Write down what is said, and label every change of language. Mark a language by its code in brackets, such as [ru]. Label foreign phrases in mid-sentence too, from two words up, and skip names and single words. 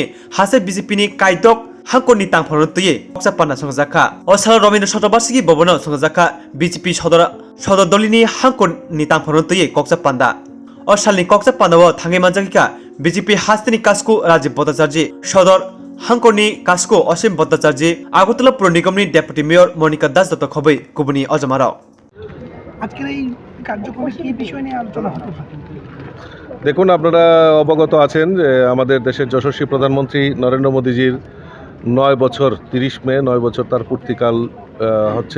[trp] हासे बीजेपीनि कायदक हांकनि तांफरनतै कक्सा बाना संजाखा असाल रवीन्द्र सतबार्षिकी भवन संजाखा बीजेपी सदर दलिनि हांकनि तांफरनतै कक्सा पान्दा असालनि कक्सा पान्दाव थांगै मानजाकिका बीजेपी हास्तिनि कास्कु राजीव भट्टाचार्य सदर हांकनि कास्को असीम भट्टाचार्य আগরতলা পৌর নিগমनि [en] deputy mayor [trp] মনিকা দাস দত্ত খবৈ কুবনি অজমারাও [bn] আজকের এই কার্যক্রমে কি বিষয় নিয়ে আলোচনা হতে পারে? দেখুন, আপনারা অবগত আছেন যে আমাদের দেশের যশস্বী প্রধানমন্ত্রী নরেন্দ্র মোদীজির 9 বছর 30 মে 9 বছর তার পূর্তিকাল হচ্ছে।